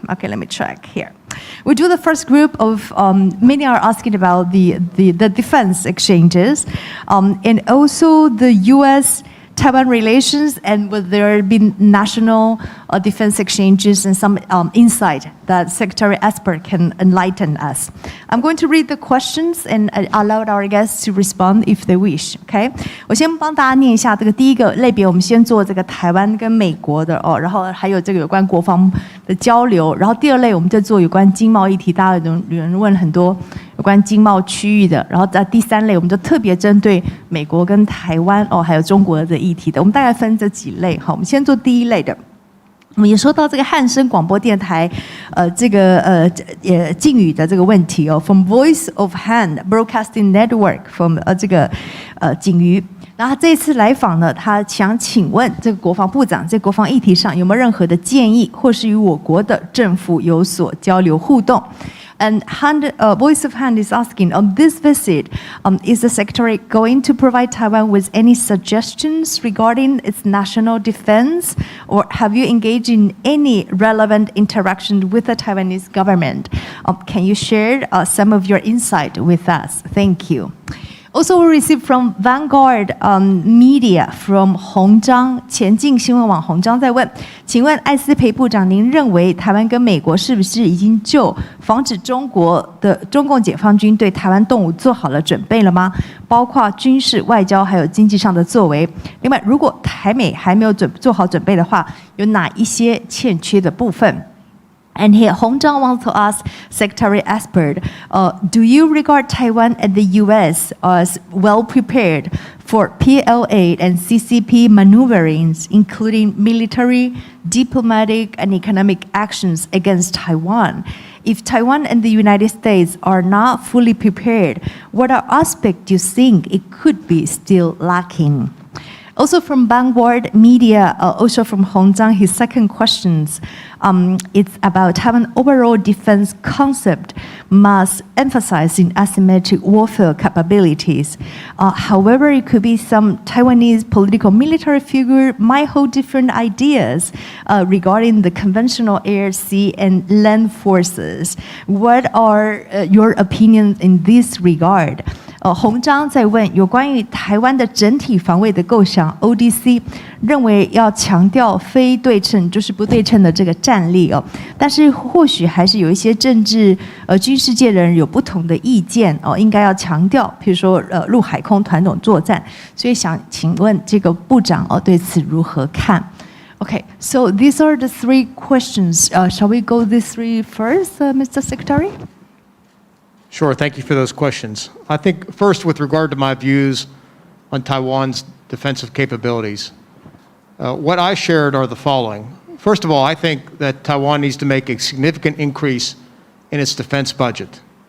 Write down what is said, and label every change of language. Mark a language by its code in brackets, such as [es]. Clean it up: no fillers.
[en] Okay, let me check here. We do the first group of, many are asking about the defense exchanges, and also the U.S.-Taiwan relations, and will there be national defense exchanges and some insight that Secretary Esper can enlighten us. I'm going to read the questions and allow our guests to respond if they wish. Okay? [zh] 我先帮大家念一下这个第一个类别，我们先做这个台湾跟美国的然后还有这个有关国防的交流，然后第二类我们再做有关经贸议题，大家有人问很多有关经贸区域的，然后在第三类我们就特别针对美国跟台湾还有中国的议题的，我们大概分这几类。好，我们先做第一类的。我们也说到这个汉声广播电台，这个敬语的这个问题 [en] from Voice of Han Broadcasting Network from [zh] 这个敬语。然后他这一次来访呢，他想请问这个国防部长在国防议题上有没有任何的建议，或是与我国的政府有所交流互动。 [en] And Voice of Han is asking, on this visit, is the Secretary going to provide Taiwan with any suggestions regarding its national defense? Or have you engaged in any relevant interaction with the Taiwanese government? Can you share some of your insight with us? Thank you. Also, we received from Vanguard Media from [zh] 洪章前进新闻网洪章在问，请问艾斯培部长，您认为台湾跟美国是不是已经就防止中共解放军对台湾动武做好了准备了吗？包括军事、外交还有经济上的作为。另外，如果台美还没有做好准备的话，有哪一些欠缺的部分？ [en] And here, Hong Zhang wants to ask Secretary Esper, do you regard Taiwan and the U.S. as well prepared for PLA and CCP maneuverings, including military, diplomatic, and economic actions against Taiwan? If Taiwan and the United States are not fully prepared, what are aspects you think it could be still lacking? Also from Vanguard Media, also from Hong Zhang, his second questions, it's about Taiwan overall defense concept must emphasize in asymmetric warfare capabilities. However, it could be some Taiwanese political military figure might hold different ideas regarding the conventional air, sea, and land forces. What are your opinions in this regard? [zh] 洪章在问有关于台湾的整体防卫的构想 ，ODC 认为要强调非对称，就是不对称的这个战力哦。但是或许还是有一些政治军事界的人有不同的意见哦，应该要强调，譬如说陆海空团种作战。所以想请问这个部长哦对此如何看 ？ [en] Okay, so these are the three questions. Shall we go these three first, Mr. Secretary? Sure, thank you for those questions. I think first, with regard to my views on Taiwan's defensive capabilities, what I shared are the following. First of all, I think that Taiwan needs to make a significant increase in its defense budget.